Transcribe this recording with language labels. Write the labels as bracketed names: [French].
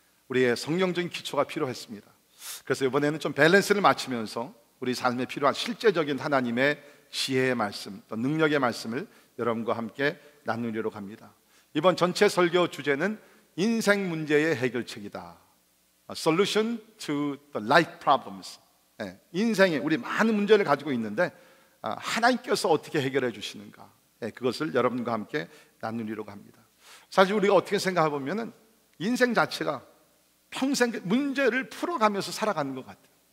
[Korean] 우리의 성경적인 기초가 필요했습니다. 그래서 이번에는 좀 밸런스를 맞추면서 우리 삶에 필요한 실제적인 하나님의 지혜의 말씀, 또 능력의 말씀을 여러분과 함께 나누려고 합니다. 이번 전체 설교 주제는 인생 문제의 해결책이다. [English] Solution to the life problems. [Korean] 인생에 우리 많은 문제를 가지고 있는데 하나님께서 어떻게 해결해 주시는가, 그것을 여러분과 함께 나누려고 합니다. 사실 우리가 어떻게 생각해 보면은 인생 자체가 평생 문제를 풀어가면서 살아가는 것 같아요.